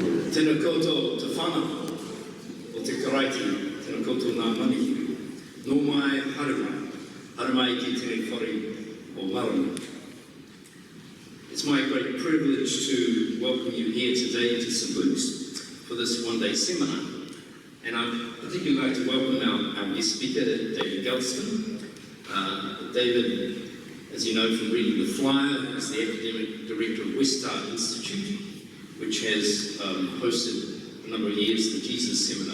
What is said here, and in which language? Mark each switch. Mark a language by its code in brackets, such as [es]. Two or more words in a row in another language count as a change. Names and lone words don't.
[mi] Tēnā koutou te whana o te karaiti, tēnā koutou ngā manihi. Nō mai haramai ki tēnei whare o marama. [en] It's my great privilege to welcome you here today to St Luke's for this one-day seminar. And I'd particularly like to welcome our guest speaker, David Galston. David, as you know from reading the flyer, is the Academic Director of Westar Institute, which has hosted for a number of years the Jesus Seminar.